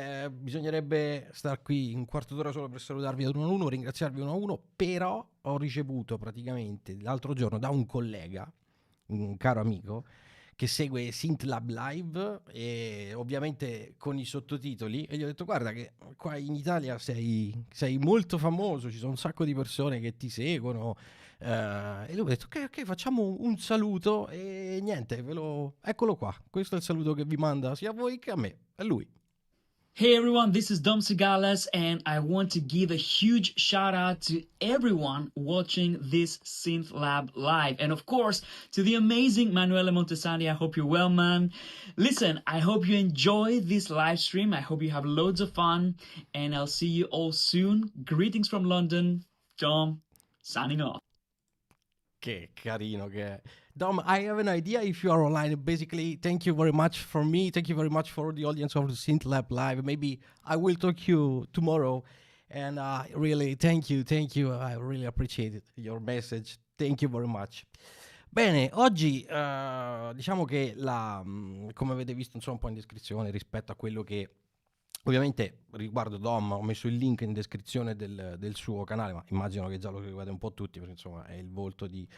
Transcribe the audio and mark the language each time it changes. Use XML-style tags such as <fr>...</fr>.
<it>Bisognerebbe star qui un quarto d'ora solo per salutarvi ad uno a uno, ringraziarvi uno a uno, però ho ricevuto praticamente l'altro giorno da un collega, un caro amico, che segue SynthLab Live e ovviamente con i sottotitoli e gli ho detto guarda che qua in Italia sei molto famoso, ci sono un sacco di persone che ti seguono e lui ha detto ok ok facciamo un saluto e niente, eccolo qua, questo è il saluto che vi manda sia a voi che a me, è lui.</it> <en>Hey everyone, this is Dom Sigales, and I want to give a huge shout out to everyone watching this Synth Lab live. And of course, to the amazing Manuele Montesani. I hope you're well, man. Listen, I hope you enjoy this live stream. I hope you have loads of fun, and I'll see you all soon. Greetings from London. Dom, signing off.</en> <it>Che carino che è.</it> <en>Dom, I have an idea if you are online. Basically, thank you very much for me. Thank you very much for the audience of the Synth Lab Live. Maybe I will talk to you tomorrow. And really, thank you. I really appreciate it, your message. Thank you very much.</en> <it>Bene, oggi diciamo che come avete visto insomma un po' in descrizione rispetto a quello che ovviamente riguardo Dom ho messo il link in descrizione del suo canale, ma immagino che già lo seguite un po' tutti perché insomma è il volto di...</it>